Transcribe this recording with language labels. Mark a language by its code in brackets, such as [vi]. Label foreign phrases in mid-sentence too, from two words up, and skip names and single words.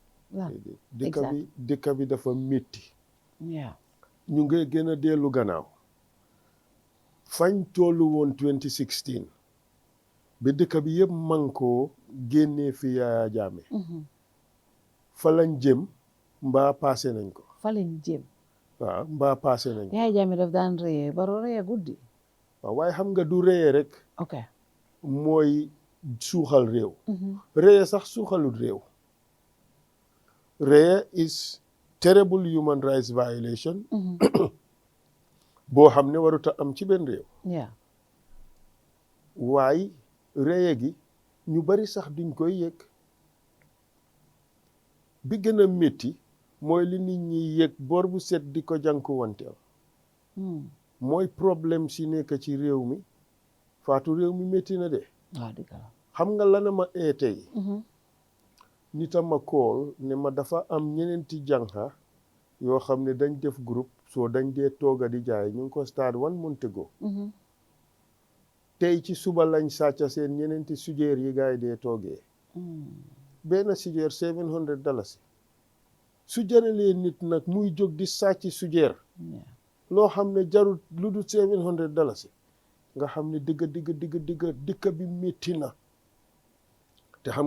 [wo] dëkk bi dafa métti ñu ngi gën a dellu gannaaw fañ tollu woon 2016 ba dëkk bi yëpp mankoo génnee fi Yaya Jammeh fa lañ jëm mbaa passé nañ ko fa lañ jëm waaw mbaa passé nañ ko Yaya Jammeh daf daan rëyee Barrow rëyee guddi waaw waaye xam nga du rëyee rek ok mooy suuxal réew rëyee sax suuxalut réew rëyee [en] is terrible human rights violation [wo] boo xam ne warut a am ci benn réew waaye rëyee gi ñu bari sax duñ koy yëg bi gën a métti mooy li nit ñi yëg bor bu set di ko jànkuwanteel mooy problème si nekk ci réew mi Fatou réew mi métti na de xam nga lana ma tey nit a ma kool ne ma dafa am ñeneenti jànqa yoo xam ne dañ def groupe soo dañ dee tooga di jaay ñu ngi ko stade 1 [en] month ago [wo] tey ci suba lañ sàcca seen ñeneenti sujeer yi gaay dee toogee benn sujeer $700 su jëralee nit nag muy jóg di sàcc sujeer loo xam ne jarul lu dul $700 nga xam ne dëgg bi métti na te xam